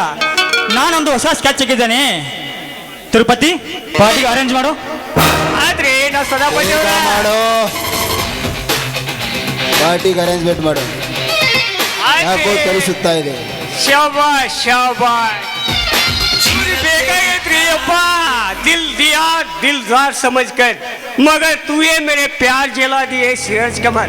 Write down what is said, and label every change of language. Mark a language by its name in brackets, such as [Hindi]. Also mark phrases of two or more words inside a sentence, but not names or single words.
[Kannada] ನಾನೊಂದು ಹೊಸ ಸ್ಕೆಚ್ ಹಾಕಿದ್ದೇನೆ. ತಿರುಪತಿ, ಪಾರ್ಟಿಗೆ ಅರೇಂಜ್ ಮಾಡು. ಆದ್ರೆ ನಾವು ಸದಾ ಮಾಡೋ, ಪಾರ್ಟಿಗೆ ಅರೇಂಜ್ಮೆಂಟ್ ಮಾಡು. ಯಾಕೋ ತಿಳಿಸುತ್ತಾ ಇದೆ. ಶಾಬಾಷ್ ಶಾಬಾಷ್, ಬೇಕಾಗೈತ್ರಿ ಅಪ್ಪ. [Hindi] दिल दिया दिलदार समझ कर, मगर तू ये मेरे प्यार जला दिए सीरज कमर.